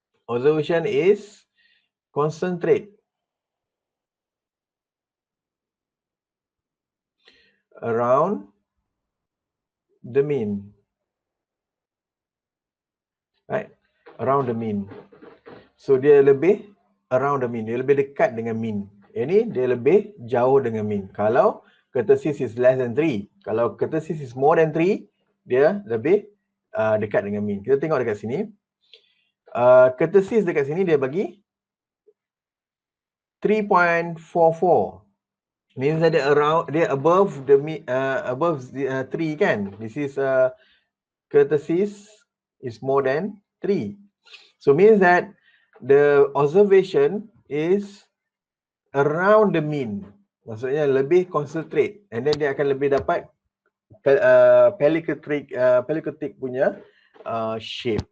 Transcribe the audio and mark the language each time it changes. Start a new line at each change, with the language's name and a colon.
English: Observation is concentrate around the mean. around the mean.
Malay: So dia lebih
English: around the mean,
Malay: dia lebih dekat dengan mean. Ini dia lebih jauh dengan mean. Kalau
English: kurtosis is less than 3,
Malay: kalau
English: kurtosis is more than 3,
Malay: dia lebih dekat dengan mean. Kita tengok dekat sini. Kurtosis dekat sini dia bagi 3.44.
English: Means that dia above the above 3 kan. This is kurtosis is more than 3. So means that the observation is around the mean.
Malay: Maksudnya lebih concentrate,
English: and then
Malay: dia akan lebih dapat pelycotic punya shape.